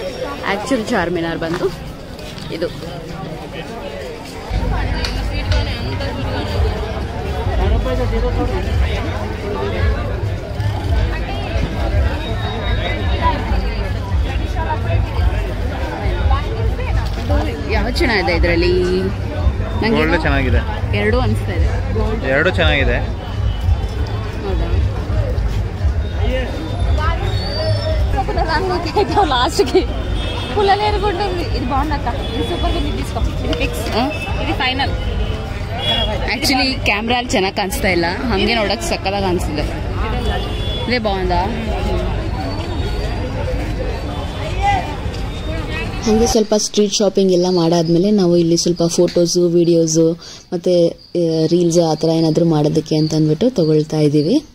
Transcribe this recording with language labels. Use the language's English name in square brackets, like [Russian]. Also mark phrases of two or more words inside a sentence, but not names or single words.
[Kannada] ಆ್ಯಕ್ಚುಲಿ ಚಾರ್ಮಿನಾರ್ ಬಂದು ಇದು. ಯಾವ ಚೆನ್ನಾಗಿದೆ ಇದರಲ್ಲಿ? ಗೋಲ್ಡ್ ಚೆನ್ನಾಗಿದೆ, ಎರಡೂ ಅನಿಸ್ತಾ ಇದೆ. ಎರಡು ಚೆನ್ನಾಗಿದೆ. ಹೌದಾ? [Telugu] లాస్ట్కి పుల్లలు ఎరుగుంటుంది. ఇది బాగుందక్క, ఇది సూపర్గా ఉంది, తీసుకో. ఇది ఫిక్స్, ఇది ಫೈನಲ್. [Kannada] ಆ್ಯಕ್ಚುಲಿ ಕ್ಯಾಮ್ರಲ್ಲಿ ಚೆನ್ನಾಗಿ ಕಾಣಿಸ್ತಾ ಇಲ್ಲ, ಹಾಗೆ ನೋಡೋಕೆ ಸಕ್ಕದಾಗಿ ಕಾಣಿಸ್ತಿದೆ. [Telugu] ఇదే బాగుందా? [Kannada] ಹಾಗೆ ಸ್ವಲ್ಪ [English] street shopping [Kannada] ಎಲ್ಲ ಮಾಡಾದ್ಮೇಲೆ ನಾವು ಇಲ್ಲಿ ಸ್ವಲ್ಪ ಫೋಟೋಸು, ವಿಡಿಯೋಸು ಮತ್ತು ರೀಲ್ಸ್ ಆ ಥರ ಏನಾದರೂ ಮಾಡೋದಕ್ಕೆ ಅಂತ ಅಂದ್ಬಿಟ್ಟು ತೊಗೊಳ್ತಾ ಇದ್ದೀವಿ.